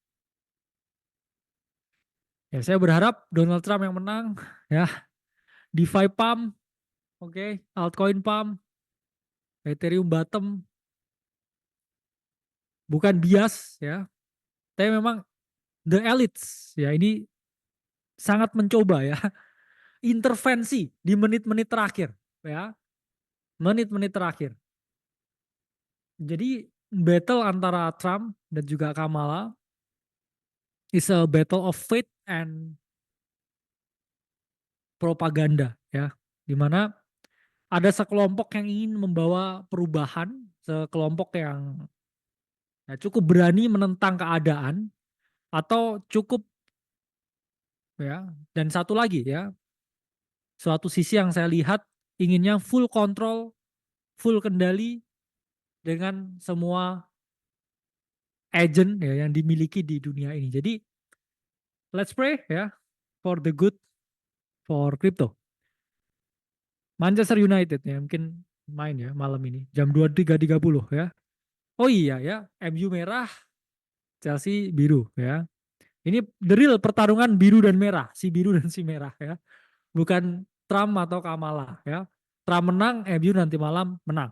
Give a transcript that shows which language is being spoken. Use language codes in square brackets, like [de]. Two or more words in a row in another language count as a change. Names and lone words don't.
[id] Ya, saya berharap Donald Trump yang menang. Ya, [en] DeFi pump, [id] oke, [en] altcoin pump, [id] Ethereum bottom, bukan bias ya. Tapi memang [en] the elites [id] ya ini sangat mencoba ya intervensi di menit-menit terakhir ya, menit-menit terakhir. Jadi battle antara Trump dan juga Kamala [en] is a battle of faith and [id] propaganda ya, dimana ada sekelompok yang ingin membawa perubahan, sekelompok yang ya, cukup berani menentang keadaan atau cukup ya, dan satu lagi ya, suatu sisi yang saya lihat inginnya [en] full control, [id] full kendali dengan semua agent ya yang dimiliki di dunia ini. Jadi [en] let's pray [id] ya [en] for the good for crypto. [id] Manchester United ya mungkin main ya malam ini jam 23.30 ya. Oh iya ya, MU merah, Chelsea biru ya. Ini [en] the real [id] pertarungan biru dan merah, si biru dan si merah ya. Bukan Trump atau Kamala ya. Trump menang, MU nanti malam menang.